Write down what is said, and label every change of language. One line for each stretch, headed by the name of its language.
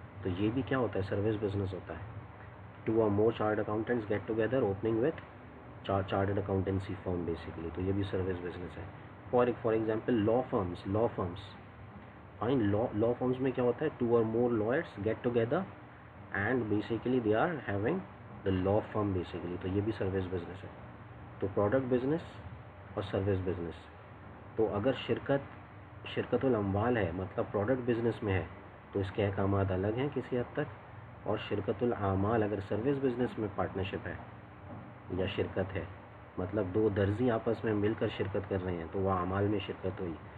Urdu: تو یہ بھی کیا ہوتا ہے؟ سروس بزنس ہوتا ہے.
English: 2 or more chartered accountants get together opening with chartered accountancy firm basically.
Urdu: تو یہ بھی سروس بزنس ہے. For example law firms. Fine. Law firms میں کیا ہوتا ہے؟
English: 2 or more lawyers get together and basically they are having the law firm basically.
Urdu: تو یہ بھی سروس بزنس ہے. تو پروڈکٹ بزنس اور سروس بزنس. تو اگر شرکت الاموال ہے مطلب پروڈکٹ بزنس میں ہے تو اس کے احکامات الگ ہیں کسی حد تک. اور شرکت الاعمال اگر سروس بزنس میں پارٹنرشپ ہے یا شرکت ہے مطلب 2 درزی آپس میں مل کر شرکت کر رہے ہیں تو وہ اعمال میں شرکت ہوئی.